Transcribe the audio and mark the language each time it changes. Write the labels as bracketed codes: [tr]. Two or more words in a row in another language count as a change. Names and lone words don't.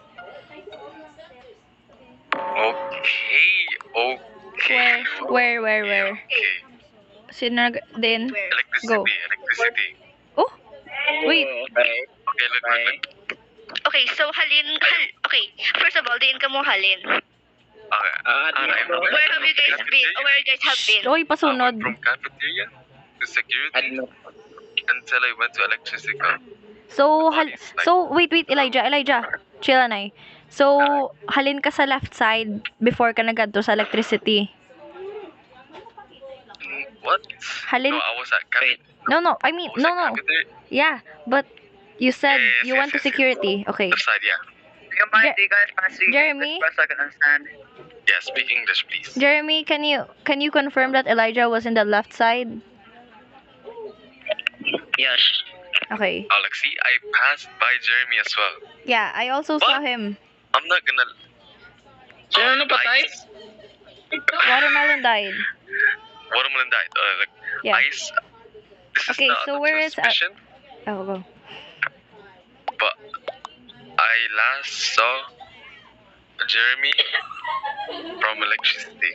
[en] Okay. Where? Okay. [tl] Sinag din. Go. [en] Electricity. Oh. Wait. Okay, look. Okay, so okay. First of all, [hil] diin ka mo halin. [en] Okay. Where have you guys been? Where you guys have been? Oy, I [hil] pasunod. [en] went from cafeteria to security until I went to electricity. So wait, Elijah. Chill na. [hil] So, halin ka sa [en] left side [hil] before ka nagadto sa electricity. [en] What? [hil] Halin. [en] No, I was at cafeteria. No. I mean, no. Yeah, but you said you went to security. Okay. Left side, yeah. Do you mind, you guys mind speaking Jeremy? English so I can understand? Yeah, speak English, please. Jeremy, can you confirm that Elijah was in the left side? Yes. Okay. Alexi, I passed by Jeremy as well. Yeah, I also saw him. I'm not gonna. [tl] Sino napatay? [en] Watermelon died. Watermelon died. Yeah. Ice. This Okay, is not so a where is suspicion, Oh, go. but I last saw Jeremy from electricity.